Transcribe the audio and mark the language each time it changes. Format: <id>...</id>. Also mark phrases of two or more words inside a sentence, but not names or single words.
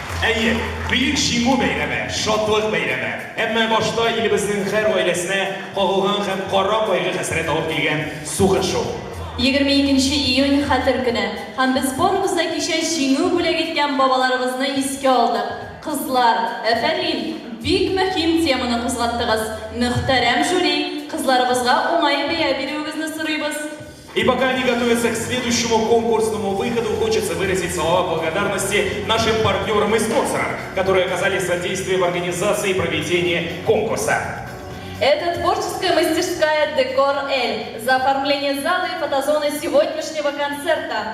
<tt>Әйе, büyük жиңу бәйрәме, шатлык бәйрәме. Әмма башта илебезнең һәр гаиләсенә кагылган һәм кара кайгы хәсрәт алып килгән сугыш шул. 22 июнь хәтер көне. Һәм без форумыбызда кичә җиңү бүләк иткән бабаларыбызны искә алдык. Кызлар, әфәрин, бик мөһим теманы кузгаттыгыз. Мөхтәрәм жюри, кызларыбызга уңай бәя бирүегезне сорыйбыз.</tt> <ru>И пока они готовятся к следующему конкурсному выходу, хочется выразить слова благодарности нашим партнерам и спонсорам, которые оказали содействие в организации и проведении конкурса. Это творческая мастерская «Декор Эль» за оформление зала и фотозоны сегодняшнего концерта.</ru>